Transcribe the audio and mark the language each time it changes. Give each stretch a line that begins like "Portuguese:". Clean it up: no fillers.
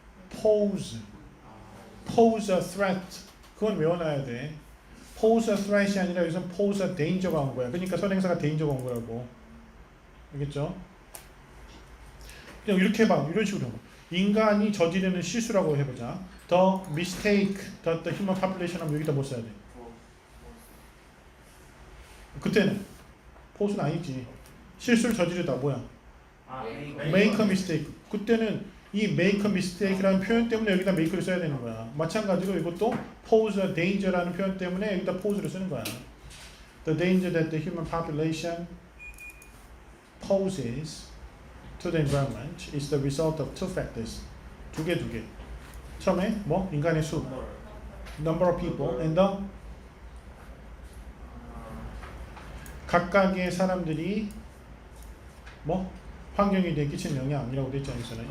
English: pose a threat
Korean: 그건 외워놔야 돼.
English: pose a threat
Korean: 이 아니라 여기서
English: pose a danger
Korean: 가 온 거야. 그러니까 선행사가 danger가 온 거라고. 알겠죠? 그냥 이렇게 해봐. 이런 식으로 해봐. 인간이 저지르는 실수라고 해보자.
English: The mistake that the human population
Korean: 하면 여기다 뭐 써야 돼? 그때는 pose는 아니지. 실수를 저지르다 뭐야?
English: make a mistake.
Korean: 그때는 이
English: make a mistake
Korean: 라는 표현 때문에 여기다 make를 써야 되는 거야. 마찬가지로 이것도
English: pose a danger
Korean: 라는 표현 때문에 여기다 pose를 쓰는 거야.
English: The danger that the human population poses to the environment is the result of two factors.
Korean: 두 개. 처음에 뭐? 인간의 수,
English: number of people, and the
Korean: 각각의 사람들이 뭐? 환경에 대해 끼치는 영향이라고 되어 있지 않습니까?